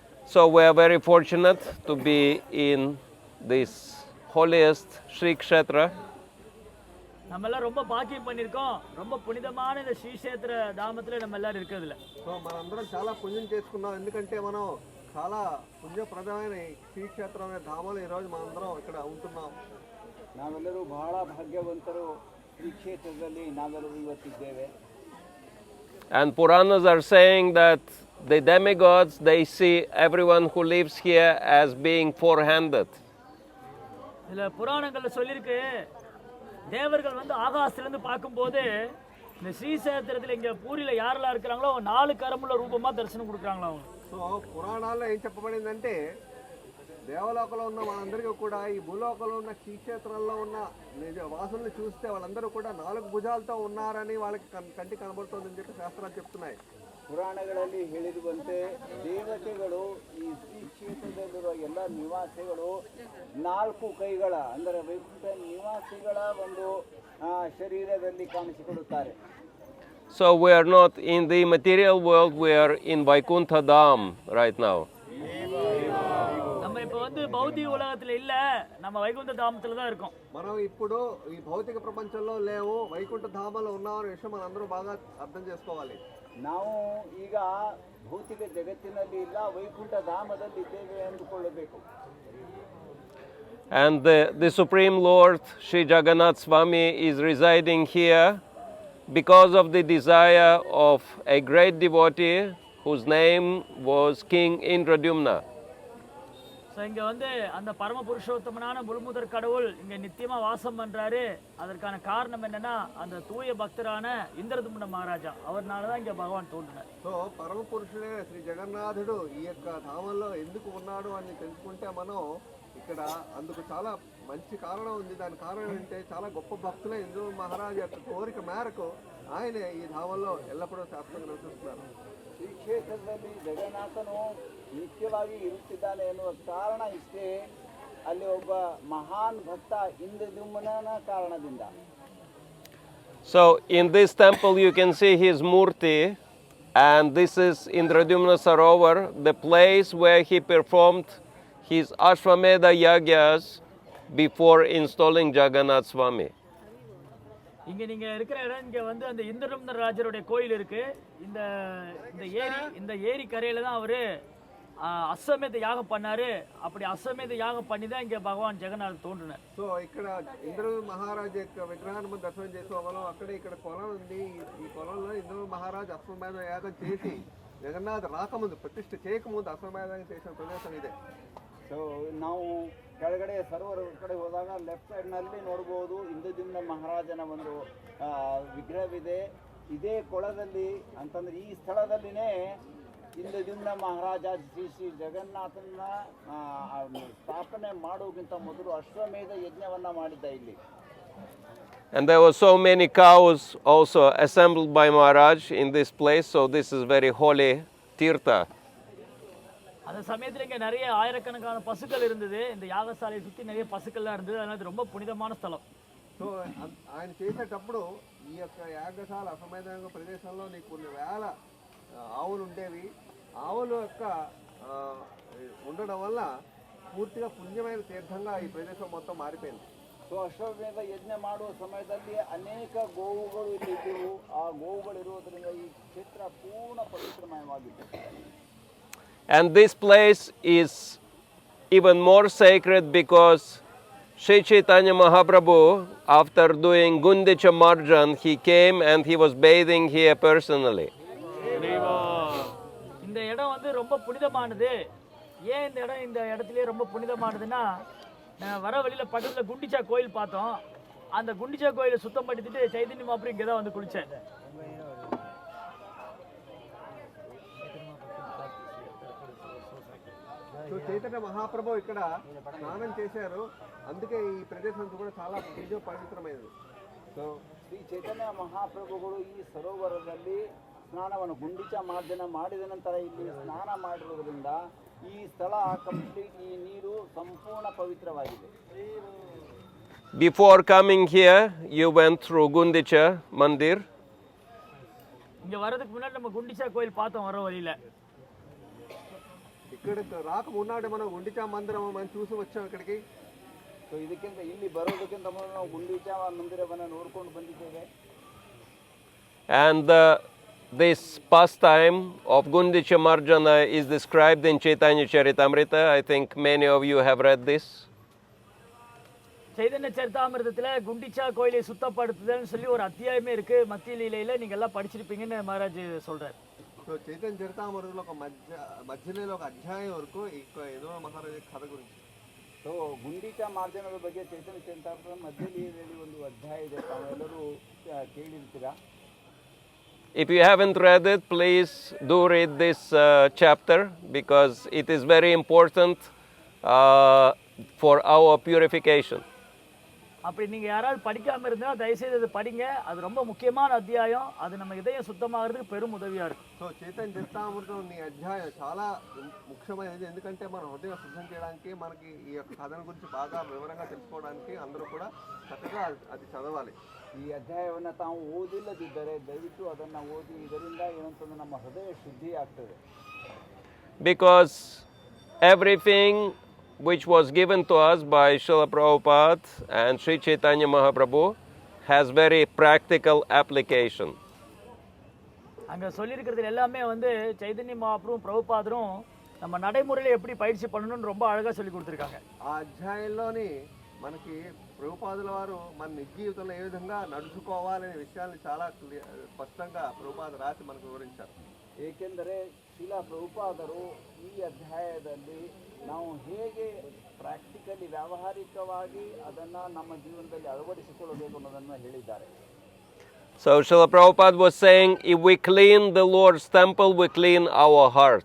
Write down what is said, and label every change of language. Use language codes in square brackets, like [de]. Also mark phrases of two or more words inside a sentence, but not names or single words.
[en] So we are very fortunate to be in this holiest Sri Kshetra. [ta] நம்மெல்லாம் ரொம்ப பாக்கியம் பண்ணியிருக்கோம். ரொம்ப புனிதமான இந்த ஸ்ரீ க்ஷேத்திர தாமத்துல நம்ம எல்லாரும் இருக்கிறதுல. [te] సో మనందరం చాలా పుణ్యం చేసుకున్నాం ఎందుకంటే మనం చాలా పుణ్యప్రదమైన శ్రీ క్షేత్రం అనే ధామలో ఈరోజు మనందరం ఇక్కడ ఉంటున్నాం. [kn] ನಾವೆಲ್ಲರೂ ಬಹಳ ಭಾಗ್ಯವಂತರು ಈ ಕ್ಷೇತ್ರದಲ್ಲಿ ನಾವೆಲ್ಲರೂ ಇವತ್ತಿದ್ದೇವೆ. [en] And Puranas are saying that the demigods, they see everyone who lives here as being four-handed. [ta] இதுல புராணங்கள்ல சொல்லிருக்கு தேவர்கள் வந்து ஆகாசத்திலிருந்து பார்க்கும்போது இந்த ஸ்ரீசேத்திரத்தில் இங்க பூரியில யாரெல்லாம் இருக்கிறாங்களோ 4 கரமுள்ள ரூபமா தரிசனம் கொடுக்குறாங்களா அவங்க. [te] సో పురాణాల్లో ఏం చెప్పబడిందంటే దేవలోకంలో ఉన్న మనందరికీ కూడా ఈ భూలోకంలో ఉన్న శ్రీక్షేత్రంలో ఉన్న వాసుల్ని చూస్తే వాళ్ళందరూ కూడా 4 భుజాలతో ఉన్నారని వాళ్ళకి కంటికి కనబడుతుందని చెప్పి శాస్త్రాలు చెప్తున్నాయి. [kn] ಪುರಾಣಗಳಲ್ಲಿ ಹೇಳಿರುವಂತೆ ದೇವತೆಗಳು ಈ ಶ್ರೀ ಕ್ಷೇತ್ರದಲ್ಲಿರುವ ಎಲ್ಲ ನಿವಾಸಿಗಳು 4 ಕೈಗಳ ಅಂದರೆ ವೈಕುಂಠ ನಿವಾಸಿಗಳ ಒಂದು ಶರೀರದಲ್ಲಿ ಕಾಣಿಸಿಕೊಳ್ಳುತ್ತಾರೆ. [en] So we are not in the material world, we are in Vaikuntha Dham right now. [ta] நம்ம இப்ப வந்து பௌதிக உலகத்துல இல்ல, நம்ம வைகுண்ட தாமத்துல தான் இருக்கோம். [te] మనం ఇప్పుడు ఈ భౌతిక ప్రపంచంలో లేవు, వైకుంఠ ధామలో ఉన్నామనే విషయం మనందరూ బాగా అర్థం చేసుకోవాలి. [kn] ನಾವು ಈಗ ಭೌತಿಕ ಜಗತ್ತಿನಲ್ಲಿ ಇಲ್ಲ, ವೈಕುಂಠ ಧಾಮದಲ್ಲಿ ಇದ್ದೇವೆ ಎಂದುಕೊಳ್ಳಬೇಕು. [en] And the Supreme Lord, Sri Jagannath Swami, is residing here because of the desire of a great devotee whose name was King Indradyumna. [ta] ஸோ இங்கே வந்து அந்த பரம புருஷோத்தமனான முழுமுதற் கடவுள் இங்கே நித்தியமாக வாசம் பண்ணுறாரு. அதற்கான காரணம் என்னென்னா அந்த தூய பக்தரான இந்திரதும்ன மகாராஜா அவர்னால தான் இங்கே பகவான் தோன்றினார். [te] సో పరమ పురుషుడే శ్రీ జగన్నాథుడు ఈ యొక్క ధామంలో ఎందుకు ఉన్నాడు అని తెలుసుకుంటే మనం ఇక్కడ అందుకు చాలా మంచి కారణం ఉంది. దాని కారణం ఏంటంటే చాలా గొప్ప భక్తులే ఇంద్ర మహారాజు యొక్క కోరిక మేరకు ఆయన ఈ ధామంలో ఎల్లప్పుడూ శాశ్వతంగా నివసిస్తున్నారు. [kn] ಈ ಕ್ಷೇತ್ರದಲ್ಲಿ ಜಗನ್ನಾಥನು ನಿತ್ಯವಾಗಿ ಇರುತ್ತಿದ್ದಾನೆ ಎನ್ನುವ ಕಾರಣ ಇಷ್ಟೇ, ಅಲ್ಲಿ ಒಬ್ಬ ಮಹಾನ್ ಭಕ್ತ ಇಂದ್ರದ್ಯುಮ್ನನ ಕಾರಣದಿಂದ. [en] So in this temple you can see his murti, and this is Indradyumna Sarovara, the place where he performed his Ashwamedha yagyas before installing Jagannath Swami. [ta] இங்கே நீங்கள் இருக்கிற இடம் இங்கே வந்து அந்த இந்திரதும்ன ராஜருடைய கோயில் இருக்குது. இந்த ஏரி கரையில் தான் அவர் அஸ்வமேத யாகம் பண்ணாரு. அப்படி அஸ்வமேத யாகம் பண்ணி தான் இங்கே பகவான் ஜெகநாத் தோன்றினார். [te] సో ఇక్కడ ఇంద్ర మహారాజ్ యొక్క విగ్రహాన్ని మనం దర్శనం చేసుకోవాలం. అక్కడ ఇక్కడ పొలం ఉంది. ఈ పొలంలో ఇంద్ర మహారాజ్ అశ్వమేధ యాగం చేసి జగన్నాథ్ రాకముందు ప్రతిష్ఠ చేయకముందు అశ్వమేధ చేసిన ప్రదేశం ಇದೆ. [kn] ಸೊ ನಾವು ಕೆಳಗಡೆ ಸರೋವರ ಕಡೆ ಹೋದಾಗ [en] left sidenalli [kn] ನೋಡ್ಬೋದು ಇಂದ್ರದ್ಯುಮ್ನ ಮಹಾರಾಜನ ಒಂದು ವಿಗ್ರಹವಿದೆ. ಇದೇ ಕೊಳದಲ್ಲಿ ಅಂತಂದ್ರೆ ಈ ಸ್ಥಳದಲ್ಲಿನೇ ಇಂದ್ರದ್ಯುಮ್ನ ಮಹಾರಾಜ ಶ್ರೀ ಜಗನ್ನಾಥನ ಸ್ಥಾಪನೆ ಮಾಡೋಕ್ಕಿಂತ ಮೊದಲು ಅಶ್ವಮೇಧ ಯಜ್ಞವನ್ನ ಮಾಡಿದ್ದ ಇಲ್ಲಿ. [en] And there were so many cows also assembled by Maharaj in this place, so this is very holy tirtha. [ta] அந்த சமயத்தில் இங்கே நிறைய ஆயிரக்கணக்கான பசுக்கள் இருந்தது. இந்த யாகசாலையை சுற்றி நிறைய பசுக்கள்லாம் இருந்தது. அதனால இது ரொம்ப புனிதமான స్థలం. [te] సో ఆయన చేసేటప్పుడు ఈ యొక్క యాగశాల అశ్వమేధ ప్రదేశంలో నీకు కొన్ని వేల ఆవులు ఉండేవి. ఆవుల యొక్క ఉండడం వల్ల పూర్తిగా పుణ్యమైన తీర్థంగా ఈ ప్రదేశం మొత్తం మారిపోయింది. [kn] ಸೊ ಅಶ್ವಮೇಧ ಯಜ್ಞ ಮಾಡುವ ಸಮಯದಲ್ಲಿ ಅನೇಕ ಗೋವುಗಳು ಇಲ್ಲಿ ಇದ್ದವು. ಆ ಗೋವುಗಳು ಇರುವುದರಿಂದ ಈ ಕ್ಷೇತ್ರ ಪೂರ್ಣ ಪವಿತ್ರಮಯವಾಗಿತ್ತು. [en] And this place is even more sacred because Sri Chaitanya Mahaprabhu, after doing Gundicha Marjan, he came and he was bathing here personally. [ta] இந்த இடம் வந்து ரொம்ப புனிதமானது. ஏன் இந்த இடத்துலயே ரொம்ப புனிதமானதுன்னா, வர வழியில் பக்கத்தில் குண்டிச்சா கோயில் பார்த்தோம். அந்த குண்டிச்சா கோயிலை சுத்தம் படுத்திட்டு சைதன்ய மகாபிரபு இங்கே தான் வந்து குளித்தேன். [te] సో చైతన్య మహాప్రభు ఇక్కడ స్నానం చేశారు. అందుకే ఈ ప్రదేశం కూడా చాలా పవిత్రమైనది. [kn] ಸೊ ಶ್ರೀ ಚೈತನ್ಯ ಮಹಾಪ್ರಭುಗಳು ಈ ಸರೋವರದಲ್ಲಿ ಸ್ನಾನವನ್ನು ಗುಂಡಿಚ ಮಾರ್ಜನ ಮಾಡಿದ ನಂತರ ಇಲ್ಲಿ ಸ್ನಾನ ಮಾಡಿರುವುದರಿಂದ ಈ ಸ್ಥಳ ಕಂಪ್ಲೀಟ್ ಈ ನೀರು ಸಂಪೂರ್ಣ ಪವಿತ್ರವಾಗಿದೆ. [en] Before coming here, you went through Gundicha Mandir. [ta] இங்கே வர்றதுக்கு முன்னாடி நம்ம குண்டிச்சா கோயில் பார்த்தோம் வர வழியில். [te] ఇక్కడికి రాకమున్నాడే మనం గుండిచా మందిరం మనం చూసి వచ్చాం ఇక్కడికి. [kn] ಸೊ ಇದಕ್ಕಿಂತ ಇಲ್ಲಿ ಬರೋದಕ್ಕಿಂತ ಮೊದಲು ನಾವು ಗುಂಡೀಚಾ ಮಂದಿರವನ್ನು ನೋಡ್ಕೊಂಡು ಬಂದಿದ್ದೇವೆ. [en] And this pastime of Gundicha Marjana is described in Chaitanya Charitamrita. I think many of you have read this. [ta] சைதன்ய சரிதாமிர்தத்துல குண்டிச்சா கோயிலை சுத்தப்படுத்துதல்னு சொல்லி ஒரு அத்தியாயமே இருக்கு. மத்திய லீலையில நீங்க எல்லாம் படிச்சிருப்பீங்கன்னு மகாராஜ் சொல்றாரு. [te] సో చైతన్య చరితామృతంలో ఒక మధ్యలో ఒక అధ్యాయం వరకు ఏదో మహారాజు కథ గురించి. [kn] ಸೊ ಗುಂಡೀಚಾ ಮಾರ್ಜನದ ಬಗ್ಗೆ ಚೈತನ್ಯ ಚರಿತಾಮೃತದ ಮಧ್ಯದಲ್ಲಿ ಒಂದು ಅಧ್ಯಾಯ ಇದೆ, ತಾವೆಲ್ಲರೂ ಕೇಳಿರ್ತೀರಾ. [en] If you haven't read it, please do read this chapter because it is very important for our purification. [ta] அப்படி நீங்க யாராவது படிக்காம இருந்தா தயவு செய்து அதை படிங்க. அது ரொம்ப முக்கியமான அத்தியாயம். அது நம்ம இதயம் சுத்தமாகிறதுக்கு பெரும் உதவியா இருக்கும். [te] సో చైతన్య చరితామృతం ఈ అధ్యాయం చాలా ముఖ్యమైనది. ఎందుకంటే మన హృదయం శుద్ధం చేయడానికి, మనకి ఈ యొక్క కథన గురించి బాగా వివరంగా తెలుసుకోవడానికి అందరూ కూడా చక్కగా అది చదవాలి. [kn] ಈ ಅಧ್ಯಾಯವನ್ನು ತಾವು ಓದಿಲ್ಲದಿದ್ದರೆ ದಯವಿಟ್ಟು ಅದನ್ನು ಓದಿ. ಇದರಿಂದ ಏನಂತಂದ್ರೆ ನಮ್ಮ ಹೃದಯ ಶುದ್ಧಿ ಆಗ್ತದೆ. [en] Because everything which was given to us by Srila Prabhupada and Sri Chaitanya Mahaprabhu has very practical application. [ta] அங்க சொல்லியிருக்கிறது எல்லாமே வந்து చైతన్య మహాప్రభు ప్రభుపాదரும் நம்ம நடைமுறையில எப்படி பயிற்சி பண்ணணும்னு ரொம்ப அழகா சொல்லி கொடுத்துருக்காங்க. [te] ఆ అధ్యాయంలోని మనకి ప్రభుపాదుల వారు మన నిజ జీవితంలో ఏ విధంగా నడుచుకోవాలనే విషయాన్ని చాలా స్పష్టంగా ప్రభుపాద రాసి మనకు వివరించారు. [kn] ಏಕೆಂದರೆ ಶ್ರೀಲ ಪ್ರಭುಪಾದರು ಈ ಅಧ್ಯಾಯದಲ್ಲಿ ನಾವು ಹೇಗೆ ಪ್ರಾಕ್ಟಿಕಲಿ ವ್ಯಾವಹಾರಿಕವಾಗಿ ಅದನ್ನು ನಮ್ಮ ಜೀವನದಲ್ಲಿ ಅಳವಡಿಸಿಕೊಳ್ಳಬೇಕು ಅನ್ನೋದನ್ನು ಹೇಳಿದ್ದಾರೆ. [en] So Srila Prabhupada was saying, if we clean the Lord's temple, we clean our hearts.